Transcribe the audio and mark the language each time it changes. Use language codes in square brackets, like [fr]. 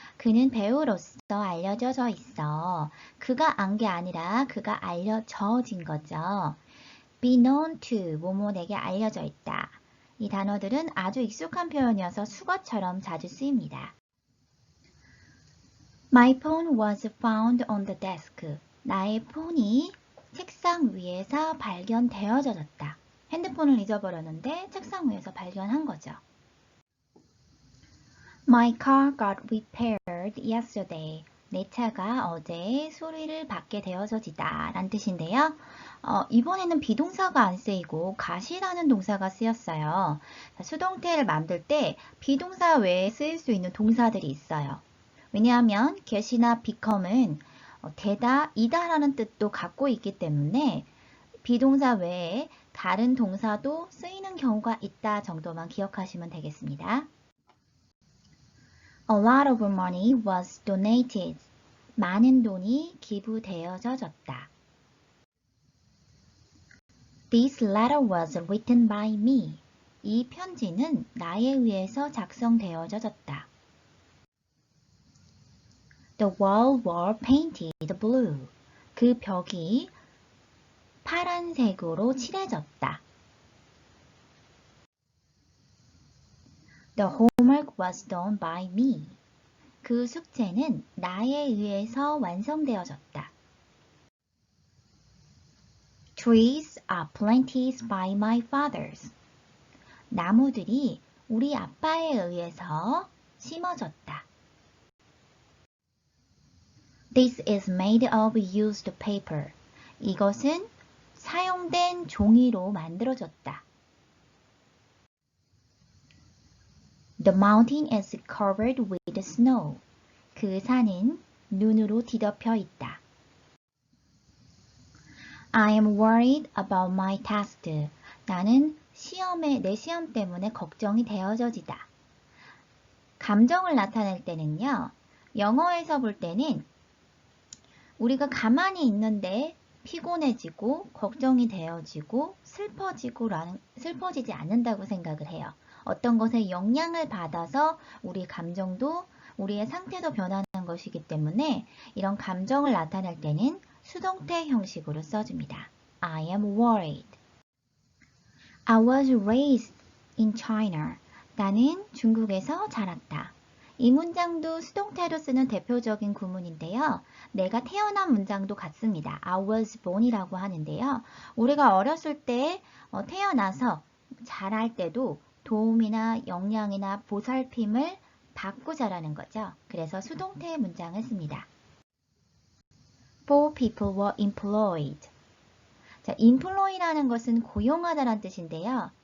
[ko] 그는 배우로서 알려져 있어. 그가 안 게 아니라 그가 알려져진 거죠. be known to, 뭐뭐에게 알려져 있다. 이 단어들은 아주 익숙한 표현이어서 수거처럼 자주 쓰입니다. [en] My phone was found on the desk. [ko] 나의 폰이 책상 위에서 발견되어졌다. 핸드폰을 잊어버렸는데 책상 위에서 발견한 거죠. [en] My car got repaired yesterday. [ko] 내 차가 어제 수리를 받게 되어서지다 라는 뜻인데요. 이번에는 비동사가 안 쓰이고 got이라는 동사가 쓰였어요. 수동태를 만들 때 비동사 외에 쓰일 수 있는 동사들이 있어요. 왜냐하면 get이나 become은 되다, 이다 라는 뜻도 갖고 있기 때문에 비동사 외에 다른 동사도 쓰이는 경우가 있다 정도만 기억하시면 되겠습니다. [en] A lot of money was donated. [ko] 많은 돈이 기부되어졌다. [en] This letter was written by me. [ko] 이 편지는 나에 의해서 작성되어졌다. [en] The walls were painted blue. [ko] 그 벽이 파란색으로 칠해졌다. [en] The homework was done by me. [ko] 그 숙제는 나에 의해서 완성되어졌다. [en] Trees are planted by my fathers. [ko] 나무들이 우리 아빠에 의해서 심어졌다. [en] This is made of used paper. [ko] 이것은 사용된 종이로 만들어졌다. [en] The mountain is covered with snow. [ko] 그 산은 눈으로 뒤덮여 있다. [en] I am worried about my test. [ko] 나는 내 시험 때문에 걱정이 되어져지다. 감정을 나타낼 때는요. 영어에서 볼 때는 우리가 가만히 있는데 피곤해지고 걱정이 되어지고 슬퍼지지 않는다고 생각을 해요. 어떤 것에 영향을 받아서 우리 감정도 우리의 상태도 변하는 것이기 때문에 이런 감정을 나타낼 때는 수동태 형식으로 써줍니다. [en] I am worried. I was raised in China. [ko] 나는 중국에서 자랐다. 이 문장도 수동태로 쓰는 대표적인 구문인데요. 내가 태어난 문장도 같습니다. [en] I was born [ko] 이라고 하는데요. 우리가 어렸을 때 태어나서 자랄 때도 도움이나 영양이나 보살핌을 받고 자라는 거죠. 그래서 수동태 문장을 씁니다. [en] Four people were employed. [ko] 자, employ라는 것은 고용하다라는 뜻인데요.